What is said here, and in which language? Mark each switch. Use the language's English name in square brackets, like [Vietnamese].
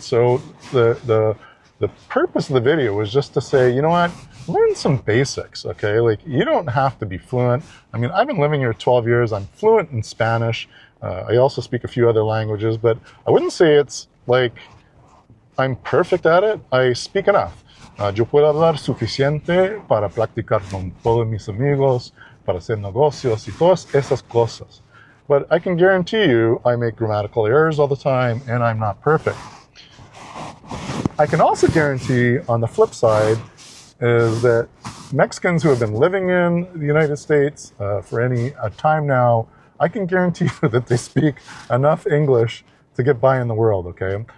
[English] So the purpose of the video was just to say, you know what, learn some basics, okay? Like, you don't have to be fluent. I mean, I've been living here 12 years. I'm fluent in Spanish. I also speak a few other languages, but I wouldn't say it's like I'm perfect at it. I speak enough. [Spanish] Yo puedo hablar suficiente para practicar con todos mis amigos, para hacer negocios y todas esas cosas. [English] But I can guarantee you I make grammatical errors all the time and I'm not perfect. I can also guarantee on the flip side is that Mexicans who have been living in the United States for any time now, I can guarantee you that they speak enough English to get by in the world, okay?